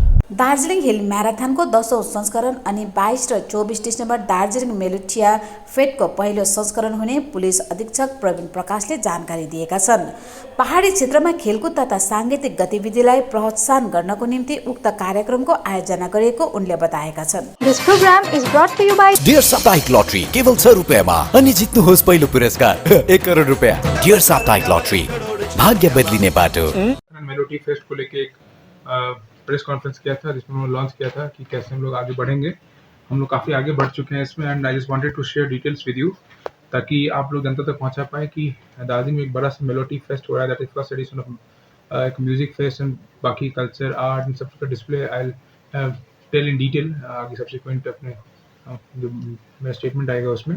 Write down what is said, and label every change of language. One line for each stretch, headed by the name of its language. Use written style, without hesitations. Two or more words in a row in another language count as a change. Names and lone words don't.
Nepali: दार्जिलिङ हिल म्याराथनको 10औं संस्करण अनि 22 र 24 डिसेम्बर दार्जिलिङ मेलुठिया फेटको पहिलो संस्करण हुने पुलिस अधीक्षक प्रवीण प्रकाशले जानकारी दिएका छन्। पहाडी क्षेत्रमा खेलकुद तथा साङ्गीतिक गतिविधिलाई प्रोत्साहन गर्नको निम्ति उक्त कार्यक्रमको आयोजना गरिएको उनले बताएका छन्।
English: This program is brought to you by
Nepali: डियर साप्ताहिक लटरी केवल 6 रुपैयाँमा अनि जित्नुहोस् पहिलो पुरस्कार 1 करोड रुपैयाँ। डियर साप्ताहिक लटरी, भाग्य बदलिने बाटो।
Hindi: मेलोडी फेस्ट को लेके एक प्रेस कॉन्फ्रेंस किया था जिसमें उन्होंने लॉन्च किया था कि कैसे हम लोग आगे बढ़ेंगे। हम लोग काफ़ी आगे बढ़ चुके हैं इसमें
English: and I just wanted to share details with you
Hindi: ताकि आप लोग जनता तक पहुंचा पाए कि दार्जिलिंग में एक बड़ा सा मेलोडी फेस्ट हो रहा है।
English: that is first edition of एक music fest and बाकी culture art
Hindi: इन सब का
English: display I tell in detail आगे सब्सिक्वेंट
Hindi: अपने जो मेरा स्टेटमेंट आएगा उसमें।